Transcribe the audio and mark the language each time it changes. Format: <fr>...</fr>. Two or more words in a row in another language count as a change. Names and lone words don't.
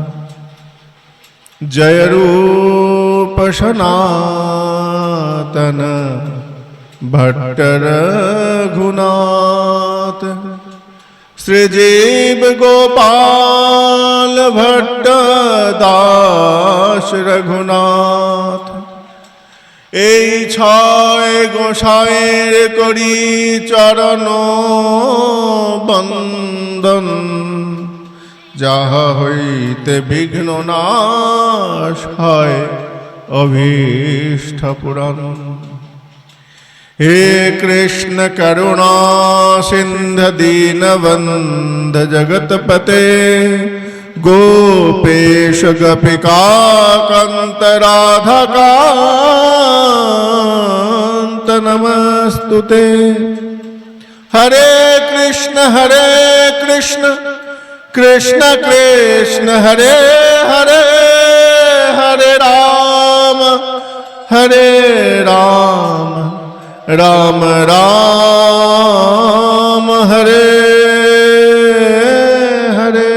<bn>जय रूप सनातन भट्ट रघुनाथ श्रीजीव गोपाल भट्ट दास रघुनाथ। এই ছয় গোসাইয়ের করি চরণ বন্দন যাহা হইতে বিঘ্ন নাশ হয় অভীষ্ট পুরাণ।</bn> <sa>हे कृष्ण करुणा सिंधु दीनबंध जगतपते गोपेश गोपिका कांत राधाकांत नमस्तुते। हरे कृष्ण कृष्ण कृष्ण हरे हरे हरे राम राम राम हरे हरे।</sa>